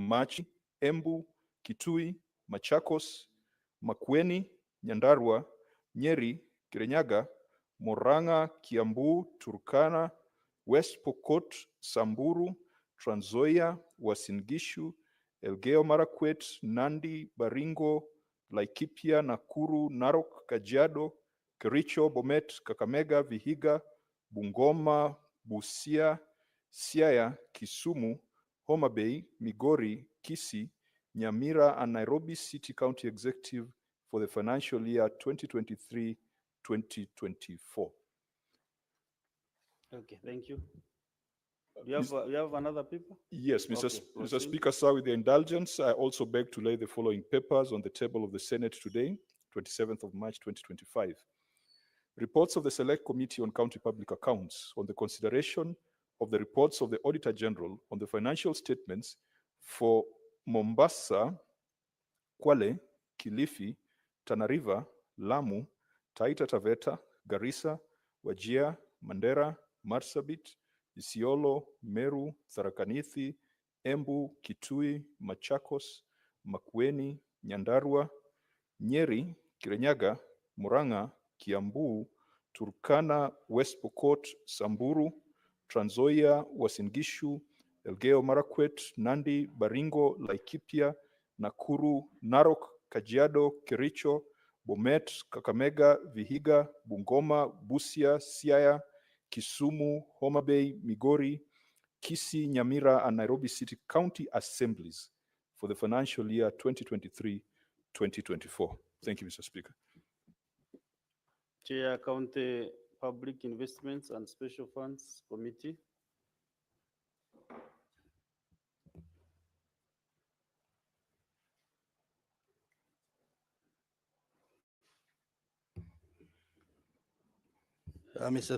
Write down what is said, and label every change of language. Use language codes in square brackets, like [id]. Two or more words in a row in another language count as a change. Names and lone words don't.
[en] March, Embu, Kitui, Machakos, Makueni, Nyandarua, Nyeri, Kirinyaga, Murang'a, Kiambu, Turkana, West Pokot, Samburu, Trans Nzoia, Uasin Gishu, Elgeyo Marakwet, Nandi, Baringo, Laikipia, Nakuru, Narok, Kajiado, Kericho, Bomet, Kakamega, Vihiga, Bungoma, Busia, Siaya, Kisumu, Homa Bay, Migori, Kisii, Nyamira, and Nairobi City County Executive for the financial year 2023-2024. Okay, thank you. You have another paper? Yes, Mr. Okay, Mr. Speaker, sir, with your indulgence, I also beg to lay the following papers on the table of the Senate today, 27th of March 2025. Reports of the Select Committee on County Public Accounts on the consideration of the reports of the Auditor General on the financial statements for Mombasa, Kwale, Kilifi, Tana River, Lamu, Taita Taveta, Garissa, Wajir, Mandera, Marsabit, Isiolo, Meru, Tharaka Nithi, Embu, Kitui, Machakos, Makueni, Nyandarua, Nyeri, Kirinyaga, Murang'a, Kiambu, Turkana, West Pokot, Samburu, Trans Nzoia, Uasin Gishu, Elgeyo Marakwet, Nandi, Baringo, Laikipia, Nakuru, Narok, Kajiado, Kericho, Bomet, Kakamega, Vihiga, Bungoma, Busia, Siaya, Kisumu, Homa Bay, Migori, Kisii, Nyamira, and Nairobi City County Assemblies for the financial year 2023-2024. Thank you, Mr. Speaker. Chair, County Public Investments and Special Funds Committee. Mr.